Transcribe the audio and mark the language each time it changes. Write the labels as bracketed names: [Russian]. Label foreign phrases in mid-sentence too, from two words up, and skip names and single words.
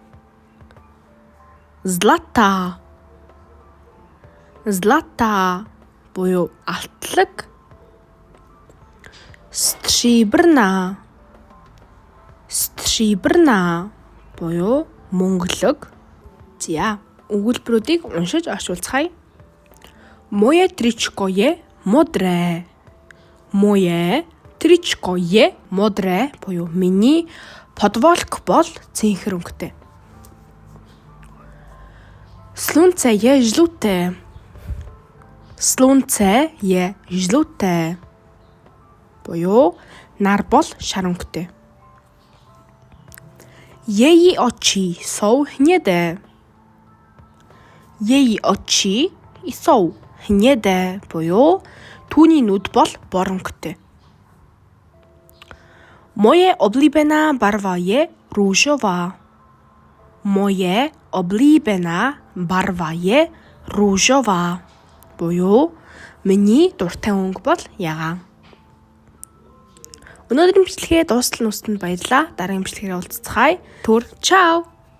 [Mongolian] Злата буюу алтлаг. Стриберна буюу мөнгөлөг. За өгүүлбэрүүдийг уншиж орчуулцгаая. [Czech] Moje tričko je modré. [Mongolian] Буюу миний подволк бол цэнхэр өнгөтэй. [Czech] Slunce je žluté. [Mongolian] Буюу нар бол шар өнгөтэй. [Czech] Její oči jsou hnědé. [Mongolian] Буюу түүний нүд бол бор өнгөтэй. [Czech] Moje oblíbená barva je růžová. [Mongolian] Буюу миний дуртай өнгө бол ягаан. Өнөөдрийн бичлэгээ дуустал нүстэнд баярлалаа. Дараагийн бичлэгээр уулзцгаая. Чао.